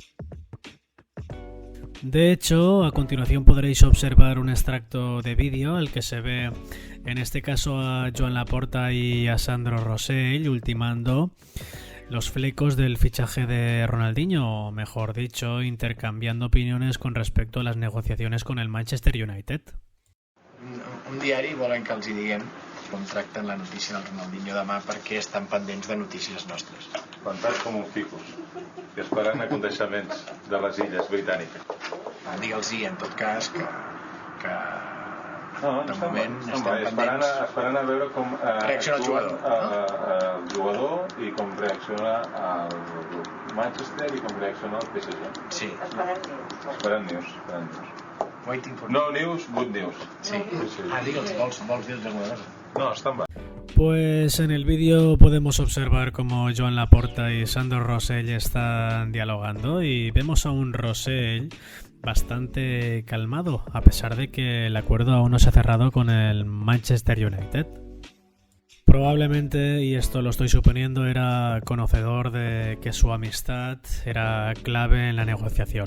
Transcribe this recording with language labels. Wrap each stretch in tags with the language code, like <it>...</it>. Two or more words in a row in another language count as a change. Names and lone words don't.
<es>De hecho, a continuación podréis observar un extracto de vídeo al que se ve en este caso a Joan Laporta y a Sandro Rosell ultimando los flecos del fichaje de Ronaldinho, o mejor dicho, intercanviando opiniones con respecto a las negociaciones con el Manchester United.</es> <ca>Un diari volen que els hi diguem com tracten la notícia del Ronaldinho demà perquè estan pendents de notícies nostres. Plantats com un ficus i esperant aconteixements de les illes britàniques. Digue'ls-hi, en tot cas, que No, de està moment bé. estem Esperant a veure com reacciona el jugador, el jugador i com reacciona el Manchester i com reacciona el PSG. Sí. Esperant news.</ca> <en>Waiting for No news, good news.</en> <ca>Sí. Digue'ls, vols dir-los alguna cosa? No, estan bé.</ca> <es>Pues en el vídeo podemos observar cómo Joan Laporta y Sandro Rosell están dialogando y vemos a un Rosell bastante calmado, a pesar de que el acuerdo aún no se ha cerrado con el Manchester United. Probablemente, y esto lo estoy suponiendo, era conocedor de que su amistad era clave en la negociación.</es>